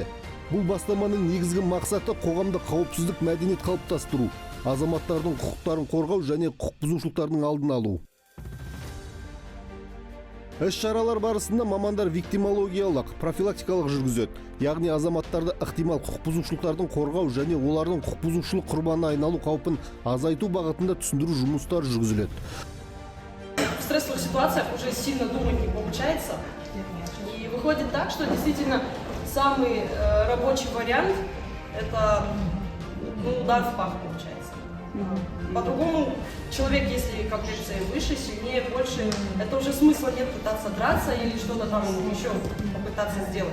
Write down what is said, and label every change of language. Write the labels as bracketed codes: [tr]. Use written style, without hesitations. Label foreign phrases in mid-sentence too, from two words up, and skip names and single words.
[kk] Бұл бастаманың негізгі мақсаты қоғамда қауіпсіздік мәдениет қалыптастыру, азаматтардың құқықтарын қорғау және құқық бұзушылықтардың алдын алу. Іс-шаралар барысында мамандар виктимологиялық, профилактикалық жүргізеді. Яғни азаматтарды ықтимал құқық бұзушылықтардың қорғау және олардың құқық бұзушылық құрбанына айналу қаупін азайту бағытында түсіндіру жұмыстары жүргізіледі. [ru] В стрессовых ситуациях уже сильно думать не получается. И выходит так, что действительно самый рабочий вариант – это удар в пах получается. По-другому человек, если, как говорится, выше, сильнее, больше, это уже смысла нет пытаться драться или что-то там еще попытаться сделать.